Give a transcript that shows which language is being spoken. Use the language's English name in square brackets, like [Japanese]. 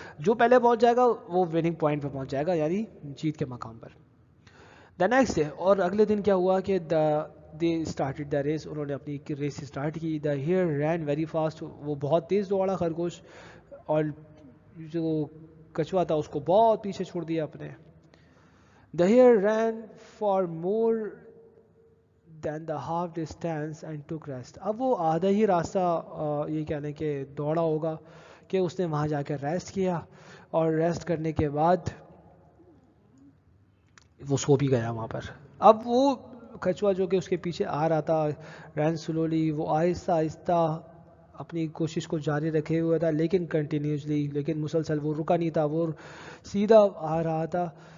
[Urdu] جو پہلے پہنچ جائے گا وہ وننگ پوائنٹ پہ پہنچ جائے گا، یعنی جیت کے مقام پر. [English] the next day, [Urdu] اور اگلے دن کیا ہوا کہ [English] they started the race, [Urdu] انہوں نے اپنی ریس اسٹارٹ کی. [English] the hare ran very fast, [Urdu] وہ بہت تیز دوڑا خرگوش، اور جو کچوا تھا اس کو بہت پیچھے چھوڑ دیا اپنے. [English] The hare ran far more than the half distance and took rest. [Urdu] اب وہ آدھا ہی راستہ یہ کہنے کہ دوڑا ہوگا کہ اس نے وہاں جا کے ریسٹ کیا، اور ریسٹ کرنے کے بعد وہ سو بھی گیا وہاں پر. اب وہ کچوا جو کہ اس کے پیچھے آ رہا تھا، [English] ran slowly, [Urdu] وہ آہستہ آہستہ اپنی کوشش کو جاری رکھے ہوئے تھا، لیکن کنٹینیوسلی، لیکن مسلسل وہ رکا نہیں تھا، وہ سیدھا آ رہا تھا.